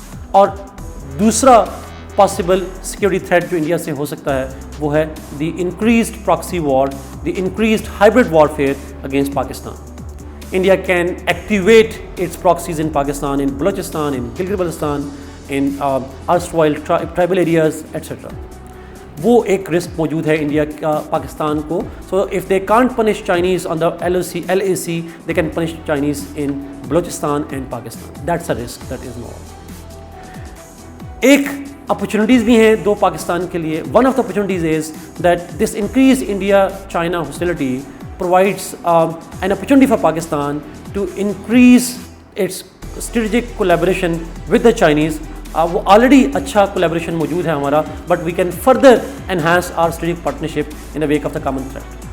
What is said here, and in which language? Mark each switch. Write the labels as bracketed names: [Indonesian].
[English] اور دوسرا possible security threat [Urdu] جو انڈیا سے ہو سکتا ہے وہ ہے [English] The increased proxy war, the increased hybrid warfare against Pakistan. India can activate its proxies in Pakistan, in Balochistan, in Gilgit Baltistan, in erstwhile tribal areas etc. [Urdu] وہ ایک رسک موجود ہے انڈیا کا پاکستان کو. [English] So if they can't punish Chinese on the LAC, they can punish Chinese in Balochistan and Pakistan. That's a risk that is now. [Urdu] ایک opportunities بھی ہیں دو پاکستان کے لیے. [English] One of the opportunities is that this increase India China hostility provides an opportunity for Pakistan to increase its strategic collaboration with the Chinese. [Urdu] وہ already اچھا collaboration موجود ہے ہمارا, [English] but we can further enhance our strategic partnership in the wake of the common threat.